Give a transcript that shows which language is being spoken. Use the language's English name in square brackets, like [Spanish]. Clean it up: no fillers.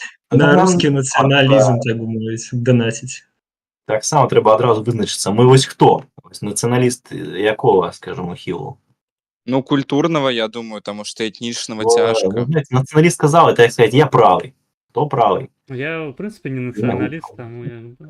[Ukrainian] На русский націоналізм, так би мовити, донатить. Так само треба одразу визначитися. Ми ось хто? Ось націоналіст якого, скажімо, хілу? [Russian] Ну, культурного, я думаю, потому что этничного тяжко. [Ukrainian] Ну, знаєте, націоналіст сказав, это, як сказати, я правий. Хто правий? Я, в принципі, не націоналіст, тому я...